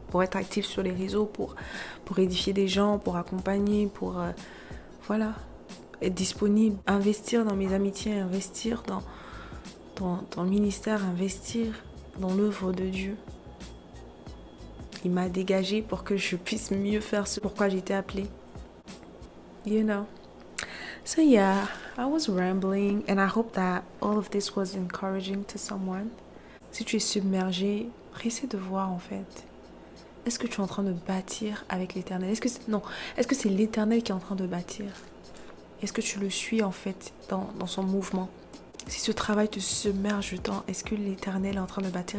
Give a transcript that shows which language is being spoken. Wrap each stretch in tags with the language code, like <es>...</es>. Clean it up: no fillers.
<fr>Pour être active sur les réseaux, pour édifier des gens, pour accompagner, pour voilà, être disponible. Investir dans mes amitiés, investir dans le ministère, investir dans l'œuvre de Dieu. Il m'a dégagé pour que je puisse mieux faire ce pourquoi j'ai été appelée.</fr> <en>You know. So yeah, I was rambling and I hope that all of this was encouraging to someone.</en> <fr>Si tu es submergé, essaie de voir en fait. Est-ce que tu es en train de bâtir avec l'Éternel? Est-ce que c'est l'Éternel qui est en train de bâtir? Est-ce que tu le suis en fait dans son mouvement? Si ce travail te submerge tant, est-ce que l'Éternel est en train de bâtir?</fr>